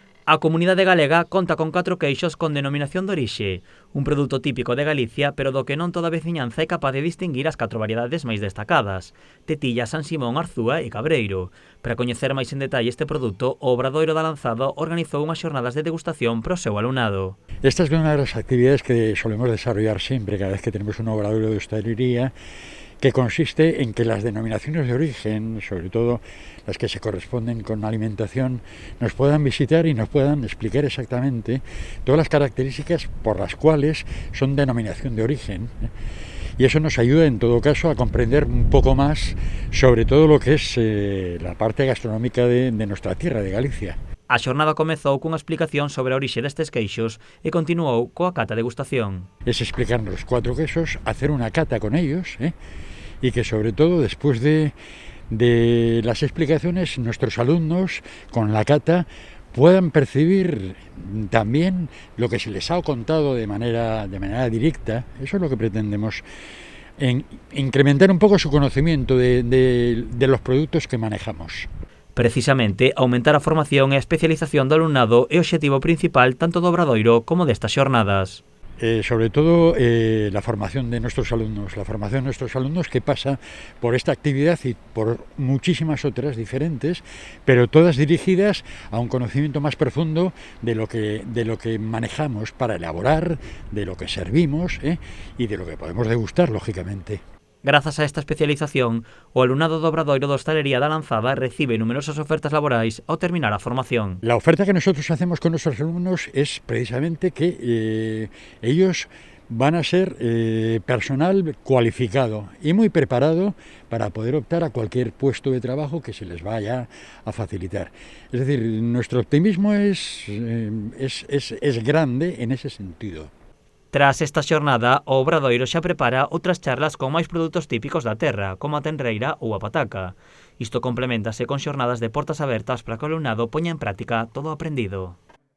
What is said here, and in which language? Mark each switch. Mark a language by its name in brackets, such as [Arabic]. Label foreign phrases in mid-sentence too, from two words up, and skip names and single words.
[Galician] A comunidade galega conta con 4 queixos con denominación de orixe, un produto típico de Galicia, pero do que non toda a veciñanza é capaz de distinguir as 4 variedades máis destacadas: Tetilla, San Simón, Arzúa e Cabreiro. Para coñecer máis en detalle este produto, o Obradoiro da Lanzada organizou unhas xornadas de degustación para o seu alumnado. [Spanish] Esta es una de las actividades que solemos desarrollar siempre, cada vez que tenemos un obradoiro de hostelería, que consiste en que las denominaciones de origen, sobre todo las que se corresponden con alimentación, nos puedan visitar y nos puedan explicar exactamente todas las características por las cuales son denominación de origen. Y eso nos ayuda en todo caso a comprender un poco más sobre todo lo que es la parte gastronómica de nuestra tierra, de Galicia. [Galician] A xornada comezou cunha explicación sobre a orixe destes queixos e continuou coa cata degustación. [Spanish] Es explicarnos los 4 quesos, hacer una cata con ellos, y que sobre todo después de las explicaciones nuestros alumnos con la cata puedan percibir también lo que se les ha contado de manera directa. Eso es lo que pretendemos, incrementar un poco su conocimiento de los productos que manejamos. [Galician] Precisamente, aumentar a formación e a especialización do alumnado é o obxectivo principal tanto do Obradoiro como destas xornadas. [Spanish] Sobre todo la formación de nuestros alumnos, que pasa por esta actividad y por muchísimas otras diferentes, pero todas dirigidas a un conocimiento más profundo de lo que manejamos para elaborar, de lo que servimos y de lo que podemos degustar, lógicamente. [Galician] Grazas a esta especialización, o alumnado do Obradoiro da Hostalería da Lanzada recibe numerosas ofertas laborais ao terminar a formación. [Spanish] La oferta que nosotros hacemos con nuestros alumnos es precisamente que ellos van a ser personal cualificado y muy preparado para poder optar a cualquier puesto de trabajo que se les vaya a facilitar. Es decir, nuestro optimismo es grande en ese sentido. [Galician] Tras esta xornada, o Obradoiro xa prepara outras charlas con máis produtos típicos da terra, como a tenreira ou a pataca. Isto complementase con xornadas de portas abertas para que o alumnado poña en práctica todo o aprendido.